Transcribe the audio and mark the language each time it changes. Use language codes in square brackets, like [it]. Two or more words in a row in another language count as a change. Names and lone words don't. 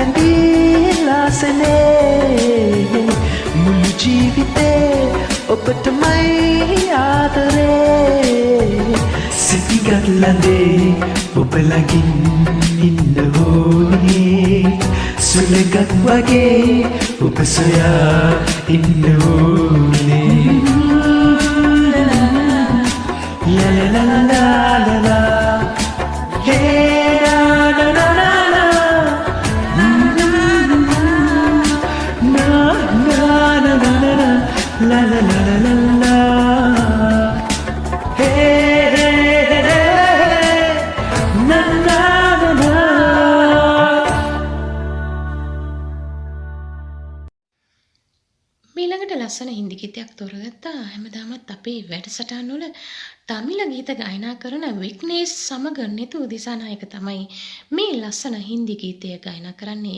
[si] පැඳීලාසනේ මුළු ජීවිතේ ඔබටමයි ආදරේ සිටිගත් ලඳේ ඔබ ළඟින් ඉන්න ඕනේ සුළඟක් වගේ ඔබ සොයා ඉන්න ඕනේ La la la la la la hey la la la la la na na na na na la la la la la hey na na na මීළඟට ලස්සන හින්දි ගීතයක් තෝරගත්තා. හැමදාමත් අපේ වැඩසටහන් වල තමිල ගීත ගායනා කරන විග්නේෂ් සමග නිතු දිසානායක තමයි මේ ලස්සන හින්දි ගීතය ගායනා කරන්නේ.